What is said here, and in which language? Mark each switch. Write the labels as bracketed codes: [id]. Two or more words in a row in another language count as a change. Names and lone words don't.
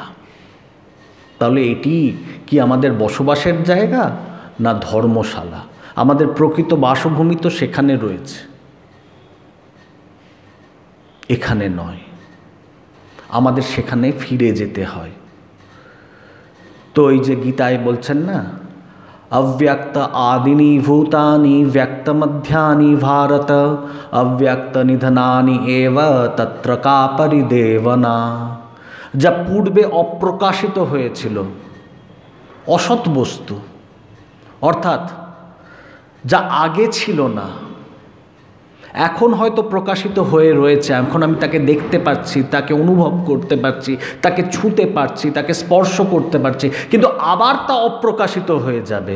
[bn] তাহলে এটি কি আমাদের বসবাসের জায়গা না ধর্মশালা? আমাদের প্রকৃত বাসভূমি তো সেখানে রয়েছে, এখানে নয়। আমাদের সেখানে ফিরে যেতে হয়। তো এই যে গীতায় বলছেন না, [sa] अव्यक्त आदिनी भूतानि व्यक्त मध्यानि भारत अव्यक्त निधनानि एव तत्र का परिदेवना। [bn] যা পূর্বে অপ্রকাশিত হয়েছিল, অসৎ বস্তু, অর্থাৎ যা আগে ছিল না, এখন হয়তো প্রকাশিত হয়ে রয়েছে, এখন আমি তাকে দেখতে পাচ্ছি, তাকে অনুভব করতে পারছি, তাকে ছুঁতে পারছি, তাকে স্পর্শ করতে পারছি, কিন্তু আবার তা অপ্রকাশিত হয়ে যাবে।